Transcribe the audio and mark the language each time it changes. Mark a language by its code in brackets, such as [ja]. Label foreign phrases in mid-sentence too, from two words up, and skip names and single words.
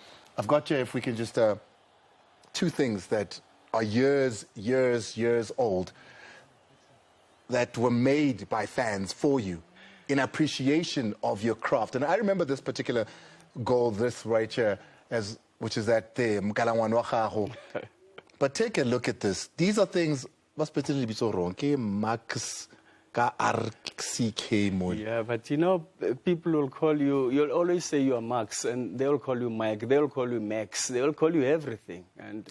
[en] I've got you, if we can just, two things that are years old that were made by fans for you in appreciation of your craft. And I remember this particular goal, this right here, which is at the Mkalangwane [nso] wa gago. [en] But take a look at this. These are things, what's particularly so wrong? Max ka RCK mode. Yeah, but you know, people will call you, you'll always say you are Max, and they'll call you Mike, they'll call you Max, they'll call you everything. And